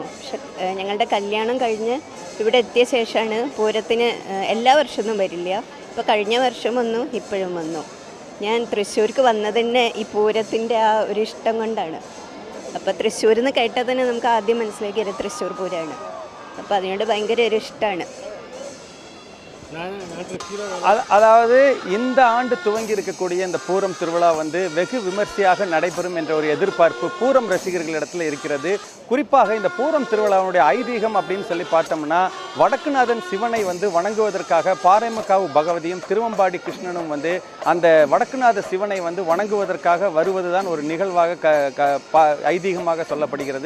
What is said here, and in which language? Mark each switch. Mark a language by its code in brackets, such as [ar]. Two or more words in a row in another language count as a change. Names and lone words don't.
[ml] പക്ഷെ ഞങ്ങളുടെ കല്യാണം കഴിഞ്ഞ് ഇവിടെ എത്തിയ ശേഷമാണ് പൂരത്തിന് എല്ലാ വർഷവും വരില്ല. ഇപ്പോൾ കഴിഞ്ഞ വർഷം വന്നു, ഇപ്പോഴും വന്നു. ഞാൻ തൃശ്ശൂർക്ക് വന്നത് തന്നെ ഈ പൂരത്തിൻ്റെ ആ ഒരു ഇഷ്ടം കൊണ്ടാണ്. അപ്പോൾ തൃശ്ശൂരിൽ നിന്ന് കേട്ടാൽ തന്നെ നമുക്ക് ആദ്യം മനസ്സിലാക്കിയത് തൃശ്ശൂർ പൂരമാണ്. അപ്പോൾ അതിനോട് ഭയങ്കര ഒരു ഇഷ്ടമാണ്. [ta] அதாவது இந்த ஆண்டு துவங்கி இருக்கக்கூடிய இந்த பூரம் திருவிழா வெகு விமர்சையாக நடைபெறும் என்ற ஒரு எதிர்பார்ப்பு பூரம் ரசிகர்களிடத்தில் இருக்கிறது. குறிப்பாக இந்த பூரம் திருவிழாவுடைய ஐதீகம் அப்படின்னு சொல்லி பார்த்தோம்னா, வடக்குநாதன் சிவனை வணங்குவதற்காக பாறைமக்காவு பகவதியும் திருவம்பாடி கிருஷ்ணனும் அந்த வடக்குநாத சிவனை வணங்குவதற்காக வருவதுதான் ஒரு நிகழ்வாக ஐதீகமாக சொல்லப்படுகிறது.